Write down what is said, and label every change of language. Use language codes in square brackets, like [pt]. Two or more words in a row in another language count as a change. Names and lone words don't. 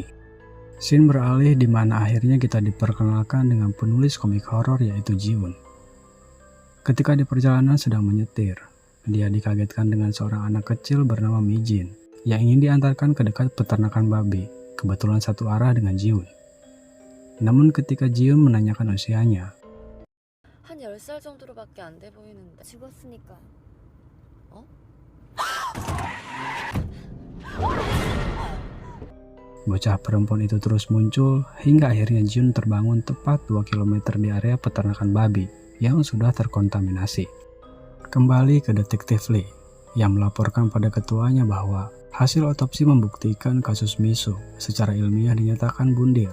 [id] Scene beralih di mana akhirnya kita diperkenalkan dengan penulis komik horor yaitu Jiun. Ketika di perjalanan sedang menyetir, dia dikagetkan dengan seorang anak kecil bernama Mijin yang ingin diantarkan ke dekat peternakan babi, kebetulan satu arah dengan Jiun. Namun ketika Jiun menanyakan usianya, [ko] 한 10살 정도로밖에 안 돼 보이는데. 죽었으니까. 어? [id] bocah perempuan itu terus muncul hingga akhirnya Jiun terbangun tepat 2 km di area peternakan babi yang sudah terkontaminasi. Kembali ke Detektif Lee yang melaporkan pada ketuanya bahwa hasil otopsi membuktikan kasus Misuk secara ilmiah dinyatakan bundir.